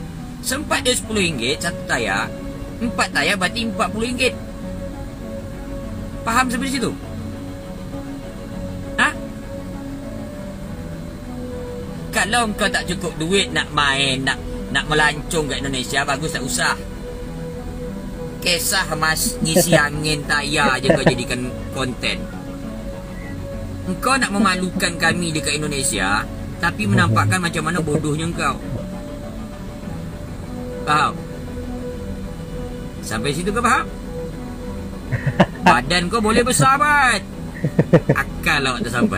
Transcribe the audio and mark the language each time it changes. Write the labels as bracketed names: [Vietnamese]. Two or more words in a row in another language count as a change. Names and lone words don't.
[Malay] Sempat dia RM10 satu tayar, 4 tayar berarti RM40. Faham sampai situ? Ha? Kalau kau tak cukup duit nak main, nak melancong kat Indonesia, bagus tak usah. Kisah mas ngisi angin tayar je kau jadikan konten. Engkau nak memalukan kami dekat Indonesia, tapi menampakkan macam mana bodohnya engkau. Faham? Sampai situ kau faham? Badan kau boleh besar bat, akal awak tak sampai.